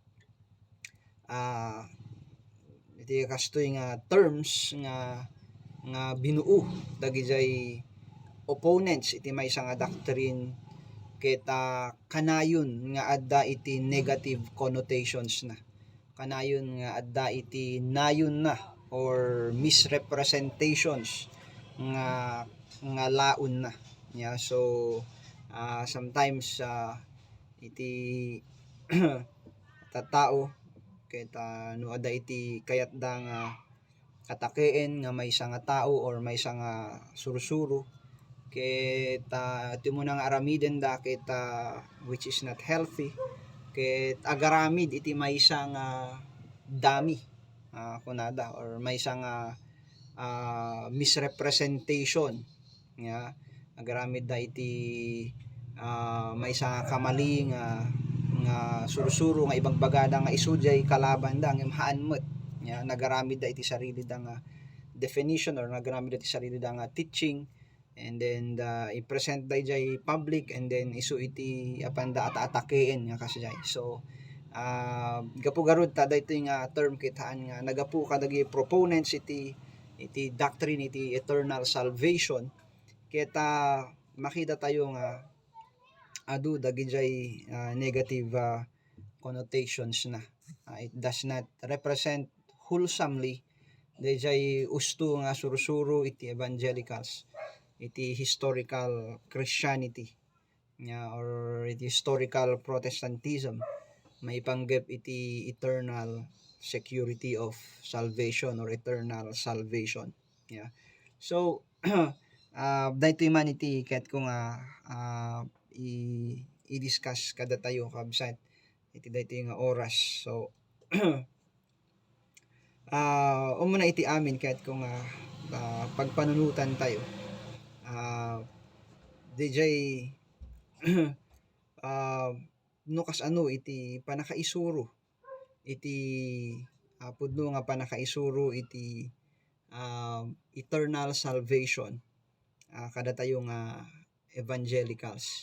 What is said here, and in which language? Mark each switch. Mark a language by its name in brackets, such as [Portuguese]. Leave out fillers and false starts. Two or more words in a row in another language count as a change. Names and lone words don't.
[Iloko] terms nga binuo dagiti opponents iti maysa nga doctrine ket kanayon nga adda iti [English] negative connotations [Iloko] na, kanayon nga adda iti nayon na [English] or misrepresentations [Iloko] nga laon na [English] so sometimes [Iloko] iti tattao ket no adda iti kayat da nga katakeen nga maysa nga tao or maysa nga sursuro ket iti mo nang aramiden da ket [English] which is not healthy [Iloko] ket agaramid iti maysa nga dami kunada or maysa nga misrepresentation agaramid da iti maysa nga kamali nga sursuro nga ibagbagada nga isudyay kalaban da ngem haan met nagaramid da iti sarili da nga definition or nagaramid da iti sarili da nga teaching, [English] and then [Iloko] i-present da ijay public, [English] and then [Iloko] isu iti apanda atatakeen nga kasjay. So Gapu garud ta daytoy nga term kitaan nga nagapu kadagi proponents iti doctrine iti [English] eternal salvation [Iloko] ket makita tayo nga adu dagijay [English] negative connotations [Iloko] na. [English] It does not represent wholesomely [Iloko] dayjay usto nga sursuro iti evangelicals iti [English] historical Christianity [Iloko] nga or iti [English] historical Protestantism [Iloko] maipanggep iti [English] eternal security of salvation or eternal salvation. Yeah. [Iloko] So daytoy man iti ket ko nga i-discuss kada tayo kabsat iti daytoy nga oras. So umuna iti amin ket ko nga pagpanunutan tayo. DJ no kas iti panakaisuro iti pudno nga panakaisuro iti [English] eternal salvation [Iloko] kada tayo nga evangelicals.